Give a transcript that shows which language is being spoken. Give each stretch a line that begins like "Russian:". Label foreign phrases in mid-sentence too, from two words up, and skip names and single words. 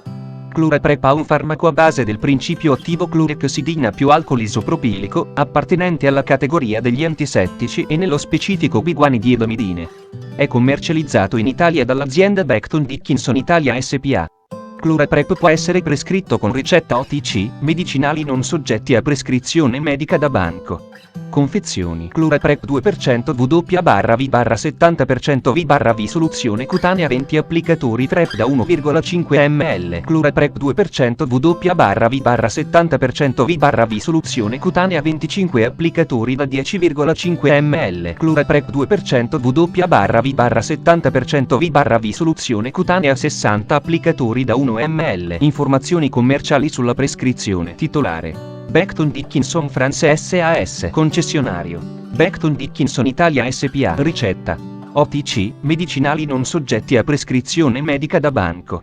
Italian: CluraPrep ha un farmaco a base del principio attivo clorexidina più alcol isopropilico, appartenente alla categoria degli antisettici e nello specifico biguanidinamidine. È commercializzato in Italia dall'azienda Becton Dickinson Italia SPA. CluraPrep può essere prescritto con ricetta OTC, medicinali non soggetti a prescrizione medica da banco. Confezioni. CluraPrep 2% W/V/70% V/V soluzione cutanea 20 applicatori PrEP da 1,5 ml. CluraPrep 2% W/V/70% V/V soluzione cutanea 25 applicatori da 10,5 ml. CluraPrep 2% W/V/70% V/V soluzione cutanea 60 applicatori da 1 ml. Informazioni commerciali sulla prescrizione. Titolare: Becton Dickinson France SAS. Concessionario: Becton Dickinson Italia SPA. Ricetta: OTC, medicinali non soggetti a prescrizione medica da banco.